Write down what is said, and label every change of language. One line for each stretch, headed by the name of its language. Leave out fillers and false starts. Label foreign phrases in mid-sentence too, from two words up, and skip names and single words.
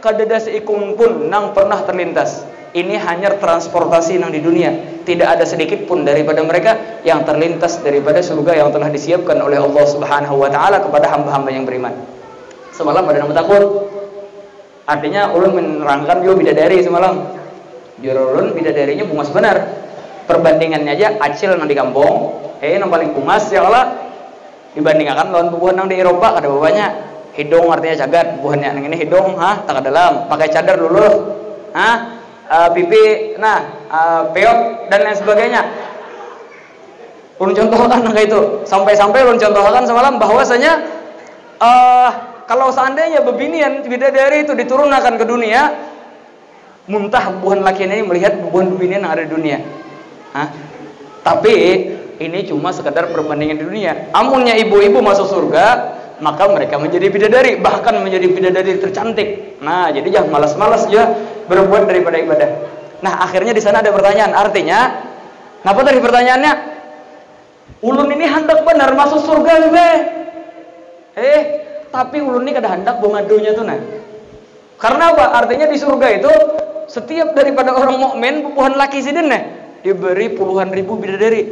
Banjar: Kadada seikung pun nang pernah terlintas. Ini hanya transportasi nang di dunia.
Indonesian: Tidak ada sedikit pun daripada mereka yang terlintas daripada surga yang telah disiapkan oleh Allah
Arabic: سبحانه وتعالى
Indonesian: kepada hamba-hamba yang beriman. Semalam ada nama takut.
Banjar: Artinya ulun menerangkan juga bidadari semalam. Juru ulun bidadarinya bungas benar. Perbandingannya aja acil nang di kampung, nang paling bungas
Arabic: يا الله.
Banjar: Dibandingkan lawan bubuhan nang di Eropa ada bawahnya hidung artinya cagat, bubuhannya nang ini hidung tak dalam, pakai cadar dulu.
Indonesian: Pipi peot dan lain sebagainya.
Banjar: Ulun contohkan kayak itu. Sampai-sampai ulun contohkan semalam bahwasanya kalau seandainya bebinian bidadari itu diturunkan ke dunia, muntah bubuhan laki ini melihat bubuhan bebinian yang ada di dunia.
Indonesian: Tapi ini cuma sekedar perbandingan di dunia. Amunnya ibu-ibu masuk surga, maka mereka menjadi bidadari, bahkan menjadi bidadari tercantik. Nah, jadi jangan malas-malas ya berbuat daripada ibadah. Nah, akhirnya di sana ada pertanyaan.
Banjar: Artinya, kenapa tadi pertanyaannya? Ulun ini hendak benar masuk surga, tapi ulun ini kada hendak bongadonya tuh nah.
Indonesian: Karena apa? Artinya di surga itu setiap daripada orang mukmin bubuhan laki sidin nah diberi puluhan ribu bidadari.